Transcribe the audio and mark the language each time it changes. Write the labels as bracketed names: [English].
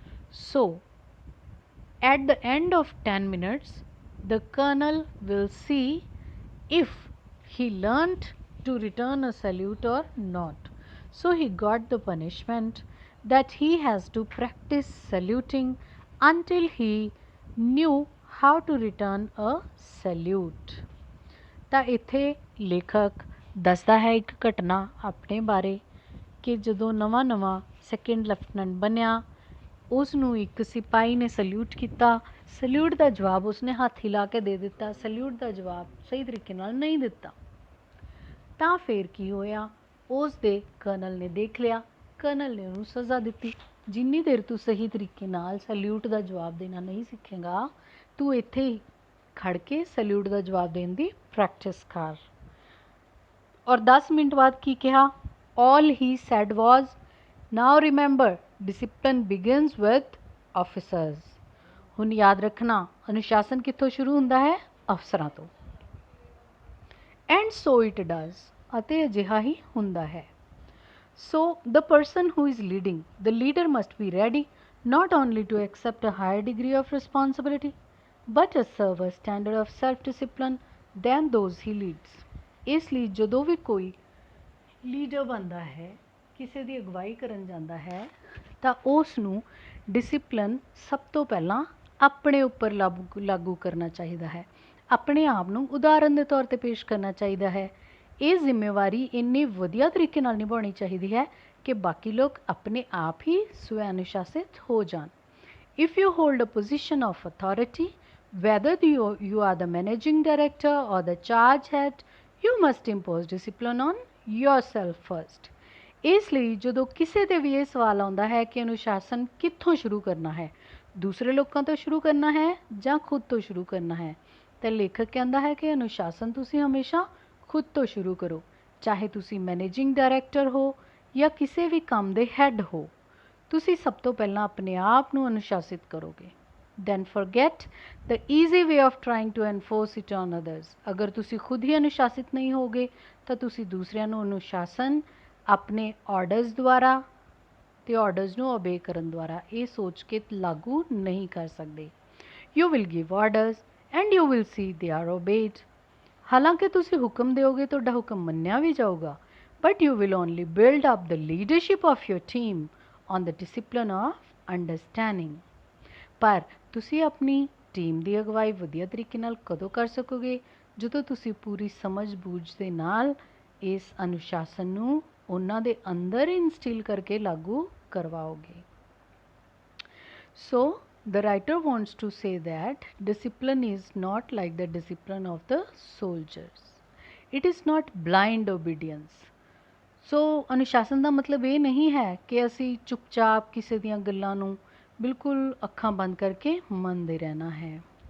[English] So, at the end of 10 minutes, the colonel will see if he learnt to return a salute or not. So he got the punishment that he has to practice saluting until he knew how to return a salute। [Punjabi] ਤਾਂ ਇੱਥੇ ਲੇਖਕ ਦੱਸਦਾ ਹੈ ਇੱਕ ਘਟਨਾ ਆਪਣੇ ਬਾਰੇ ਕਿ ਜਦੋਂ ਨਵਾਂ ਸੈਕਿੰਡ ਲੈਫਟੀਨੈਂਟ ਬਣਿਆ, ਉਸ ਨੂੰ ਇੱਕ ਸਿਪਾਹੀ ਨੇ ਸਲੂਟ ਕੀਤਾ। ਸਲੂਟ ਦਾ ਜਵਾਬ ਉਸਨੇ ਹੱਥ ਹਿਲਾ ਕੇ ਦੇ ਦਿੱਤਾ, ਸਲੂਟ ਦਾ ਜਵਾਬ ਸਹੀ ਤਰੀਕੇ ਨਾਲ ਨਹੀਂ ਦਿੱਤਾ। ਤਾਂ ਫਿਰ ਕੀ ਹੋਇਆ, ਉਸ ਦੇ ਕਰਨਲ ਨੇ ਦੇਖ ਲਿਆ, ਕਰਨਲ ਨੇ ਉਹਨੂੰ ਸਜ਼ਾ ਦਿੱਤੀ। ਜਿੰਨੀ ਦੇਰ ਤੂੰ ਸਹੀ ਤਰੀਕੇ ਨਾਲ ਸਲੂਟ ਦਾ ਜਵਾਬ ਦੇਣਾ ਨਹੀਂ ਸਿੱਖੇਗਾ, ਤੂੰ ਇੱਥੇ ਹੀ ਖੜ ਕੇ ਸਲੂਟ ਦਾ ਜਵਾਬ ਦੇਣ ਦੀ ਪ੍ਰੈਕਟਿਸ ਕਰ। ਔਰ 10 ਮਿੰਟ ਬਾਅਦ ਕੀ ਕਿਹਾ, [English] all he said was, now remember discipline begins with officers। [Punjabi] ਹੁਣ ਯਾਦ ਰੱਖਣਾ ਅਨੁਸ਼ਾਸਨ ਕਿੱਥੋਂ ਸ਼ੁਰੂ ਹੁੰਦਾ ਹੈ, ਅਫਸਰਾਂ ਤੋਂ। [English] and so it does, [Punjabi] ਅਤੇ ਅਜਿਹਾ ਹੀ ਹੁੰਦਾ ਹੈ। [English] So the person who is leading, the leader must be ready not only to accept a higher degree of responsibility but a serve a standard of self-discipline than those he leads। [Punjabi] ਇਸ ਲਈ ਜਦੋਂ ਵੀ ਕੋਈ leader ਬਣਦਾ ਹੈ, ਕਿਸੇ ਦੀ ਅਗਵਾਈ ਕਰਨ ਜਾਂਦਾ ਹੈ, ਤਾਂ ਉਸ ਨੂੰ ਡਿਸਿਪਲਿਨ ਸਭ ਤੋਂ ਪਹਿਲਾਂ ਆਪਣੇ ਉੱਪਰ ਲਾਗੂ ਕਰਨਾ ਚਾਹੀਦਾ ਹੈ, ਆਪਣੇ ਆਪ ਨੂੰ ਉਦਾਹਰਨ ਦੇ ਤੌਰ 'ਤੇ ਪੇਸ਼ ਕਰਨਾ ਚਾਹੀਦਾ ਹੈ। ਇਹ ਜ਼ਿੰਮੇਵਾਰੀ ਇੰਨੀ ਵਧੀਆ ਤਰੀਕੇ ਨਾਲ ਨਿਭਾਉਣੀ ਚਾਹੀਦੀ ਹੈ ਕਿ ਬਾਕੀ ਲੋਕ ਆਪਣੇ ਆਪ ਹੀ ਸਵੈ ਅਨੁਸ਼ਾਸਿਤ ਹੋ ਜਾਣ। [English] If you hold a position of authority, whether you are the managing director or the charge head, you must impose discipline on yourself first। [Punjabi] ਇਸ ਲਈ ਜਦੋਂ ਕਿਸੇ 'ਤੇ ਵੀ ਇਹ ਸਵਾਲ ਆਉਂਦਾ ਹੈ ਕਿ ਅਨੁਸ਼ਾਸਨ ਕਿੱਥੋਂ ਸ਼ੁਰੂ ਕਰਨਾ ਹੈ, ਦੂਸਰੇ ਲੋਕਾਂ ਤੋਂ ਸ਼ੁਰੂ ਕਰਨਾ ਹੈ ਜਾਂ ਖੁਦ ਤੋਂ ਸ਼ੁਰੂ ਕਰਨਾ ਹੈ, ਤਾਂ ਲੇਖਕ ਕਹਿੰਦਾ ਹੈ ਕਿ ਅਨੁਸ਼ਾਸਨ ਤੁਸੀਂ ਹਮੇਸ਼ਾ ਖੁਦ ਤੋਂ ਸ਼ੁਰੂ ਕਰੋ। ਚਾਹੇ ਤੁਸੀਂ ਮੈਨੇਜਿੰਗ ਡਾਇਰੈਕਟਰ ਹੋ ਜਾਂ ਕਿਸੇ ਵੀ ਕੰਮ ਦੇ ਹੈੱਡ ਹੋ, ਤੁਸੀਂ ਸਭ ਤੋਂ ਪਹਿਲਾਂ ਆਪਣੇ ਆਪ ਨੂੰ ਅਨੁਸ਼ਾਸਿਤ ਕਰੋਗੇ। [English] then forget the easy way of trying to enforce it on others। [Punjabi] ਅਗਰ ਤੁਸੀਂ ਖੁਦ ਹੀ ਅਨੁਸ਼ਾਸਿਤ ਨਹੀਂ ਹੋਗੇ ਤਾਂ ਤੁਸੀਂ ਦੂਸਰਿਆਂ ਨੂੰ ਅਨੁਸ਼ਾਸਨ ਆਪਣੇ ਆਰਡਰਸ ਦੁਆਰਾ ਤੇ ਆਰਡਰਸ ਨੂੰ ਓਬੇ ਕਰਨ ਦੁਆਰਾ ਇਹ ਸੋਚ ਕੇ ਲਾਗੂ ਨਹੀਂ ਕਰ ਸਕਦੇ। [English] you will give orders and you will see they are obeyed। [Punjabi] ਹਾਲਾਂਕਿ ਤੁਸੀਂ ਹੁਕਮ ਦਿਓਗੇ, ਤੁਹਾਡਾ ਹੁਕਮ ਮੰਨਿਆ ਵੀ ਜਾਊਗਾ, [English] but you will only build up the leadership of your team on the discipline of understanding। [Punjabi] ਪਰ ਤੁਸੀਂ ਆਪਣੀ ਟੀਮ ਦੀ ਅਗਵਾਈ ਵਧੀਆ ਤਰੀਕੇ ਨਾਲ ਕਦੋਂ ਕਰ ਸਕੋਗੇ, ਜਦੋਂ ਤੁਸੀਂ ਪੂਰੀ ਸਮਝ ਬੂਝ ਦੇ ਨਾਲ ਇਸ ਅਨੁਸ਼ਾਸਨ ਨੂੰ ਉਹਨਾਂ ਦੇ ਅੰਦਰ ਇਨਸਟਿਲ ਕਰਕੇ ਲਾਗੂ ਕਰਵਾਓਗੇ। ਸੋ [English] The writer wants to say that discipline is not like the discipline of the soldiers. It is not blind obedience. [Punjabi] ਸੋ ਅਨੁਸ਼ਾਸਨ ਦਾ ਮਤਲਬ ਇਹ ਨਹੀਂ ਹੈ ਕਿ ਅਸੀਂ ਚੁੱਪਚਾਪ ਕਿਸੇ ਦੀਆਂ ਗੱਲਾਂ ਨੂੰ ਬਿਲਕੁਲ ਅੱਖਾਂ ਬੰਦ ਕਰਕੇ ਮੰਨਦੇ ਰਹਿਣਾ ਹੈ।